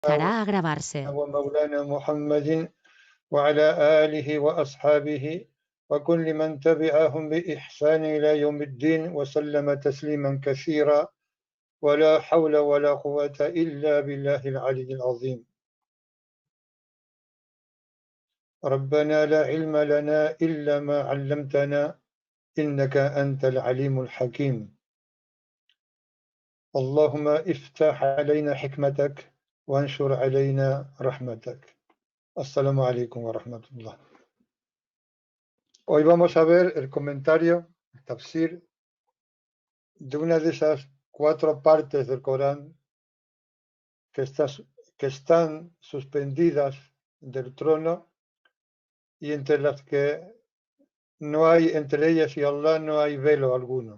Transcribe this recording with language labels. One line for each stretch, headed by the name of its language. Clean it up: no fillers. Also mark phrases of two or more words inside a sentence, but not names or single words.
Spanish: Empezará a grabarse.
Arabic: ومولانا محمد وعلى آله وأصحابه وكل من تبعهم بإحسان إلى يوم الدين وسلم تسليما كثيرا ولا حول ولا قوة إلا بالله العلي العظيم. ربنا لا علم لنا إلا ما علمتنا إنك أنت العليم الحكيم. اللهم افتح علينا حكمتك وانشر علينا رحمتك. السلام عليكم ورحمة الله.
Spanish: Hoy vamos a ver el comentario, el tafsir, de una de esas 4 partes del Corán que están suspendidas del trono y entre las que no hay, entre ellas y Allah no hay velo alguno.